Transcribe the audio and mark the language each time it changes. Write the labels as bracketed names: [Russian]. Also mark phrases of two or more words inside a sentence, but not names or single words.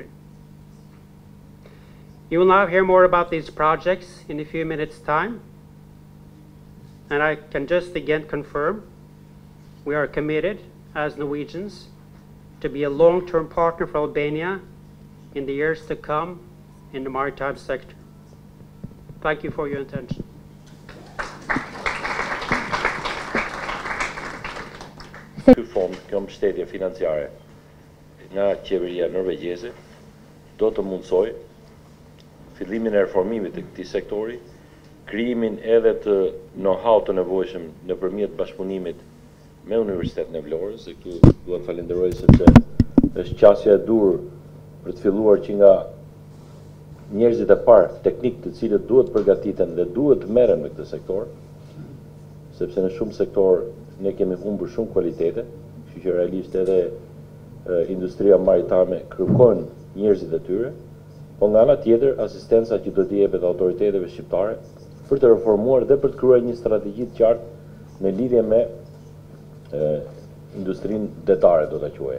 [English] You will now hear more about these projects in a few minutes' time, and I can just again confirm we are committed as Norwegians to be a long-term partner for Albania in the years to come in the maritime sector. Thank you for your attention. [Albanian] Ky fond kjo mbështetje financiare nga qeveria norvegjeze do të mundsoj fillimin e reformimit të këtij sektori, krijimin edhe të know-how të nevojshëm nëpërmjet bashkëpunimit me Universitetin e Vlorës, dhe këtu duhet falenderoj sepse është qasja e dur për të filluar që nga njerëzit e parë teknik të cilët duhet përgatiten dhe duhet të merren me këtë sektor, sepse në shumë sektor ne kemi humbur shumë kualitete, kështu që realisht edhe industria maritime kërkon njerëzit e tyre, po nga ana tjetër asistenca që do t'i jepet autoriteteve shqiptare për të reformuar dhe për të krijuar një strategji të qartë në lidhje me industrinë detare, do ta quaja.